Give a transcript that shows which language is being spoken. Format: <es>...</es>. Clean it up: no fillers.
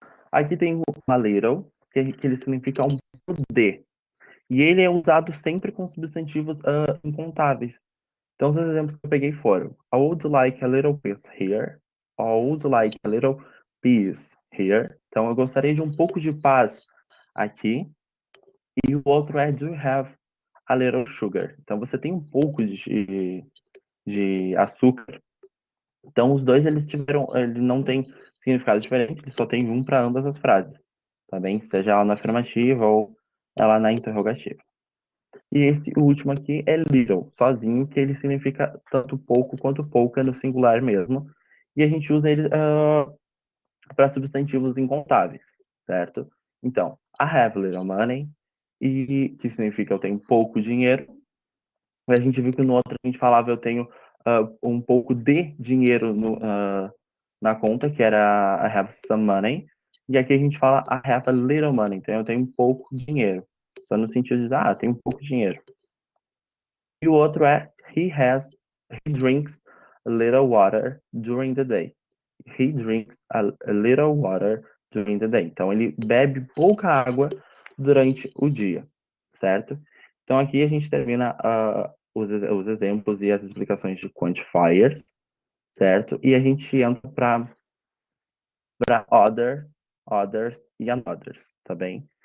<pt>Aqui tem uma little, que ele significa um pouco de, e ele é usado sempre com substantivos incontáveis. Então, os exemplos que eu peguei foram</pt> <en>I would like a little peace here. I would like a little peace here.</en> <pt>Então, eu gostaria de um pouco de paz aqui. E o outro é</pt> <en>Do you have a little sugar?</en> <pt>Então, você tem um pouco de açúcar. Então, os dois, ele não tem significado diferente, ele só tem um para ambas as frases. Tá bem? Seja ela na afirmativa ou ela na interrogativa. E o último aqui é little, sozinho, que ele significa tanto pouco quanto pouca no singular mesmo. E a gente usa ele para substantivos incontáveis, certo? Então,</pt> <en>I have little money,</en> <pt>e que significa eu tenho pouco dinheiro. E a gente viu que no outro a gente falava eu tenho um pouco de dinheiro na conta, que era</pt> <en>I have some money.</en> <pt>E aqui a gente fala</pt> <en>I have a little money,</en> <pt>então eu tenho um pouco de dinheiro. Só no sentido de, eu tenho pouco dinheiro. E o outro é</pt> <en>he drinks a little water during the day. He drinks a little water during the day.</en> <pt>Então, ele bebe pouca água durante o dia, certo? Então, aqui a gente termina os exemplos e as explicações de quantifiers, certo? E a gente entra para others e anothers, tá bem?</pt>